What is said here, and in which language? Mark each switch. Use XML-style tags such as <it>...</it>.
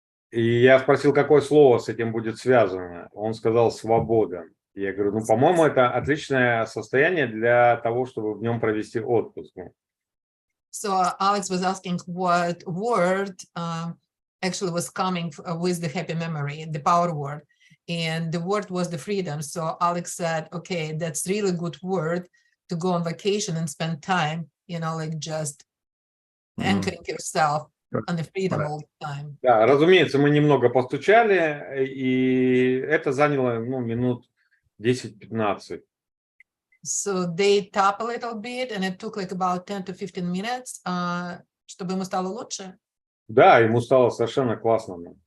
<ru>И я спросил, какое слово с этим будет связано. Он сказал «свобода». Я говорю, ну, по-моему, это отличное состояние для того, чтобы в нем провести отпуск.</ru> <en>So Alex was asking what word actually was coming with the happy memory, the power word. And the word was the freedom. So Alex said, okay, that's really good word to go on vacation and spend time, like just anchoring yourself on the freedom all the time.</en> <ru>Да, разумеется, мы немного постучали, и это заняло, минут 10-15.</ru> <en>So they tap a little bit, and it took like about 10 to 15 minutes,</en> <ru>чтобы ему стало лучше. Да, ему стало совершенно классно.</ru>